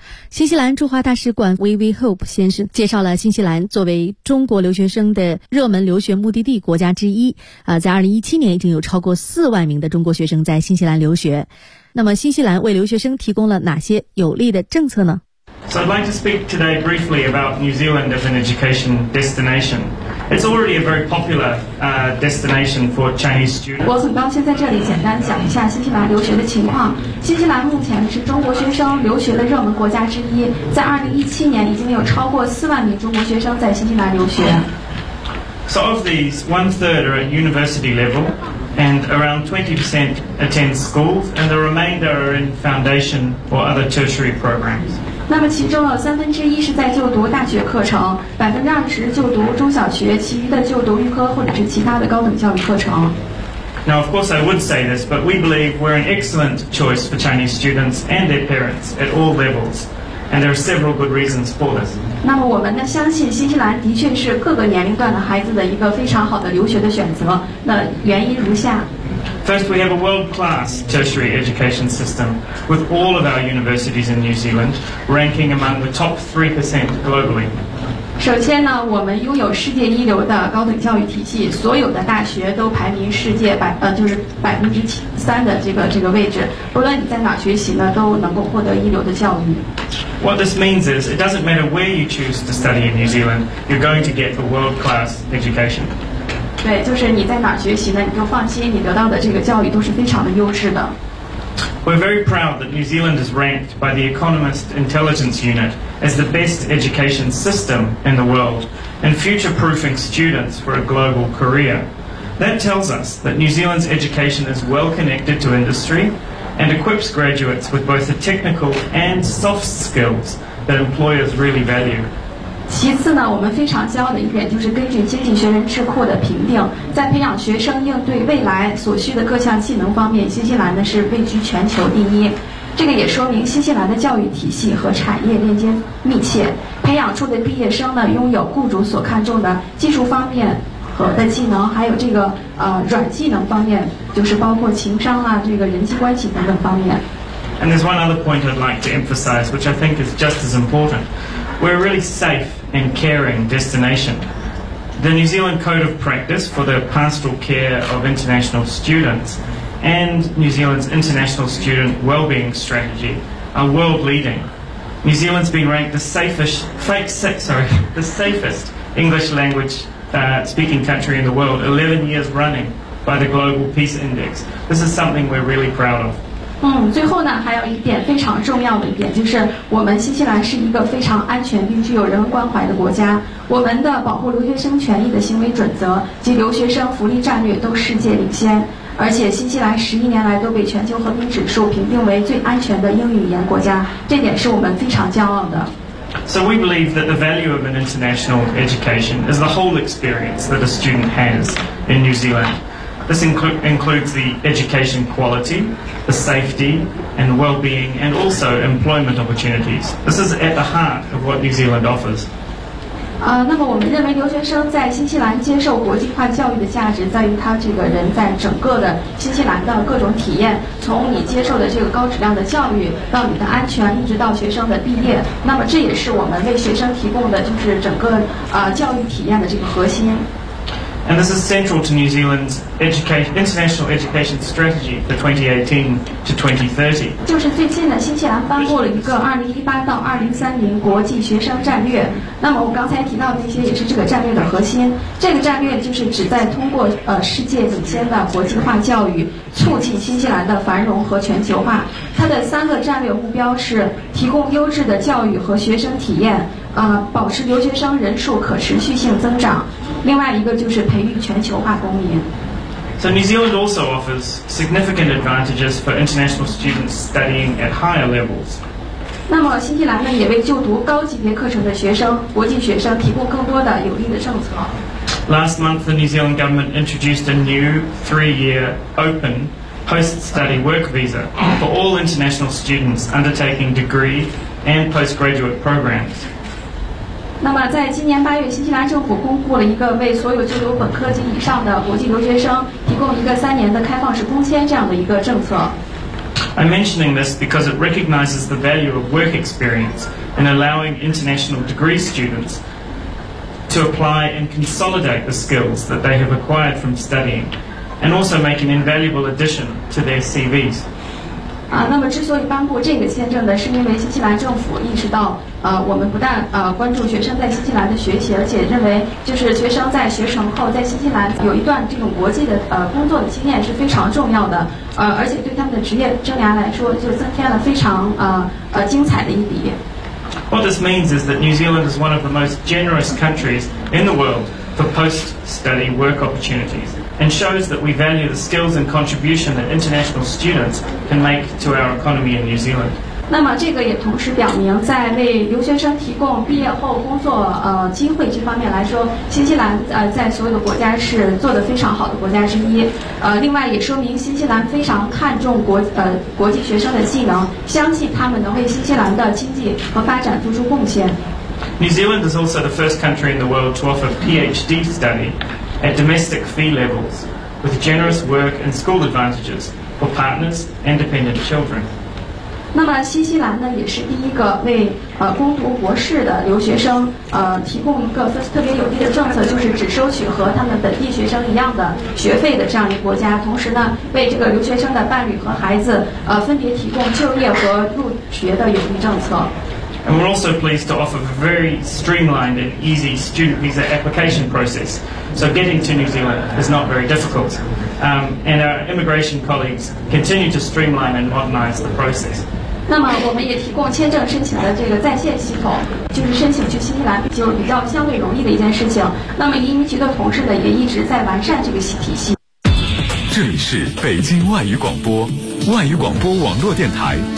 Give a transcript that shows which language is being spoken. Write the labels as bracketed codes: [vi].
[zh] 新西兰驻华大使馆 VV Hope 先生介绍了新西兰作为中国留学生的热门留学目的地国家之一，在2017年已经有超过40000名的中国学生在新西兰留学。那么新西兰为留学生提供了哪些有利的政策呢？ [en] So I'd like to speak today briefly about New Zealand as an education destination. It's already a very popular destination for Chinese students. [zh] 我想刚先在这里简单讲一下新西兰留学的情况。新西兰目前是中国学生留学的热门国家之一，在2017年已经有超过40000名中国学生在新西兰留学。 [en] So of these, one third are at university level, and around 20% attend schools, and the remainder are in foundation or other tertiary programs. [zh] 那么其中有三分之一是在就读大学课程，20%就读中小学，其余的就读预科或者是其他的高等教育课程。 [en] Now, of course, I would say this, but we believe we're an excellent choice for Chinese students and their parents at all levels, and there are several good reasons for this. [zh] 那么我们呢，相信新西兰的确是各个年龄段的孩子的一个非常好的留学的选择。那原因如下。 [en] First, we have a world-class tertiary education system with all of our universities in New Zealand ranking among the top 3% globally. [zh] 首先呢，我们拥有世界一流的高等教育体系，所有的大学都排名世界3%的这个位置。不论你在哪学习呢，都能够获得一流的教育。 [en] What this means is it doesn't matter where you choose to study in New Zealand, you're going to get a world-class education. [zh] 对，就是你在哪儿学习呢？你就放心，你得到的这个教育都是非常的优质的。 [en] We're very proud that New Zealand is ranked by the Economist Intelligence Unit as the best education system in the world and future-proofing students for a global career. That tells us that New Zealand's education is well connected to industry and equips graduates with both the technical and soft skills that employers really value. [zh] 其次呢，我们非常骄傲的一点就是根据经济学人智库的评定，在培养学生应对未来所需的各项技能方面，新西兰呢是位居全球第一。这个也说明新西兰的教育体系和产业链接密切，培养出的毕业生呢拥有雇主所看重的技术方面和的技能，还有这个软技能方面，就是包括情商啊，这个人际关系等等方面。 [en] And there's one other point I'd like to emphasize, which I think is just as important. We're a really safe and caring destination. The New Zealand Code of Practice for the Pastoral Care of International Students and New Zealand's International Student Wellbeing Strategy are world leading. New Zealand's been ranked the safest English language speaking country in the world 11 years running by the Global Peace Index. This is something we're really proud of. [zh] 最后呢还有一点非常重要的一点，就是我们新西兰是一个非常安全并具有人文关怀的国家，我们的保护留学生权益的行为准则及留学生福利战略都世界领先，而且新西兰11年来都被全球和平指数评定为最安全的英语语言国家，这点是我们非常骄傲的。 [en] So we believe that the value of an international education is the whole experience that a student has in New Zealand. This includes the education quality, the safety and well-being, and also employment opportunities. This is at the heart of what New Zealand offers. [zh] 那么我们认为留学生在新西兰接受国际化教育的价值在于他这个人在整个的新西兰的各种体验，从你接受的这个高质量的教育到你的安全，一直到学生的毕业，那么这也是我们为学生提供的就是整个教育体验的这个核心。 [en] And this is central to New Zealand's international education strategy for 2018 to 2030. [zh] 就是最近呢，新西兰颁布了一个2018到2030国际学生战略。那么我刚才提到的那些也是这个战略的核心。这个战略就是旨在通过世界领先的国际化教育，促进新西兰的繁荣和全球化。它的三个战略目标是提供优质的教育和学生体验。保持留学生人数可持续性增长，另外一个就是培育全球化公民。 [en] So New Zealand also offers significant advantages for international students studying at higher levels. [zh] 那么新西兰呢，也为就读高级别课程的学生、国际学生提供更多的有利的政策。 [en] Last month, the New Zealand government introduced a new three-year open post-study work visa for all international students undertaking degree and postgraduate programs. [zh] 那么在今年八月，新西兰政府公布了一个为所有就读本科及以上的国际留学生提供一个三年的开放式工签这样的一个政策。 [en] I'm mentioning this because it recognizes the value of work experience in allowing international degree students to apply and consolidate the skills that they have acquired from studying, and also make an invaluable addition to their CVs. [zh] 那么之所以颁布这个签证呢，是因为新西兰政府意识到，我们不但关注学生在新西兰的学习，而且认为就是学生在学成后在新西兰有一段这种国际的工作的经验是非常重要的，而且对他们的职业生涯来说就增添了非常精彩的一笔。 [en] What this means is that New Zealand is one of the most generous countries in the world for post-study work opportunities. And shows that we value the skills and contribution that international students can make to our economy in New Zealand. [zh] 那么这个也同时表明，在为留学生提供毕业后工作机会这方面来说，新西兰在所有的国家是做得非常好的国家之一。另外也说明新西兰非常看重国际学生的技能，相信他们能为新西兰的经济和发展做出贡献。 [en] New Zealand is also the first country in the world to offer PhD study. At domestic fee levels, with generous work and school advantages for partners and dependent children. [zh] 那么新西兰呢，也是第一个为攻读博士的留学生提供一个特别有利的政策，就是只收取和他们本地学生一样的学费的这样一个国家。同时呢，为这个留学生的伴侣和孩子分别提供就业和入学的有利政策。 [en] And we're also pleased to offer a very streamlined and easy student visa application process. So getting to New Zealand is not very difficult. And our immigration colleagues continue to streamline and modernize the process. [zh] 那么我们也提供签证申请的这个在线系统，就是申请去新西兰就比较相对容易的一件事情。那么移民局的同事呢，也一直在完善这个体系。这里是北京外语广播，外语广播网络电台。